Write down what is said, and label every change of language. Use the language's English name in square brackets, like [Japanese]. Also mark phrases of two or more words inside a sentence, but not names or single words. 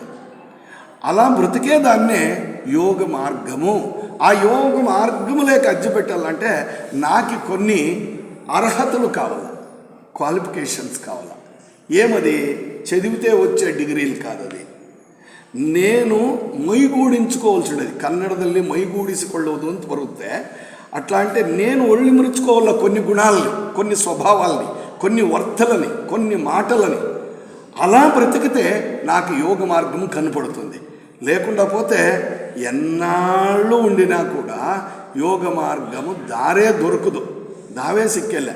[Telugu] అలా బ్రతికేదాన్నే యోగ మార్గము. ఆ యోగ మార్గము లేక అజ్జి పెట్టాలంటే నాకు కొన్ని అర్హతలు కావాలి, క్వాలిఫికేషన్స్ కావాలి. ఏమది? చదివితే వచ్చే డిగ్రీలు కాదు. అది నేను ಮೈಗೂಡಿಂచుకోవాల్సినది. [Kannada] ಕನ್ನಡದಲ್ಲಿ ಮೈಗೂಡಿಸಿಕೊಳ್ಳುವುದು ಅಂತ ಬರುತ್ತೆ. [Telugu] అట్లా అంటే నేను ఒళ్ళి మురుచుకోవాల కొన్ని గుణాలని, కొన్ని స్వభావాలని, కొన్ని వర్తలని, కొన్ని మాటలని. అలా బ్రతికితే నాకు యోగ మార్గము కనపడుతుంది. లేకుండా పోతే ఎన్నాళ్ళు ఉండినా కూడా యోగ మార్గము దారే దొరకదు, [Kannada] ದಾವೇ ಸಿಕ್ಕೇಲೆ.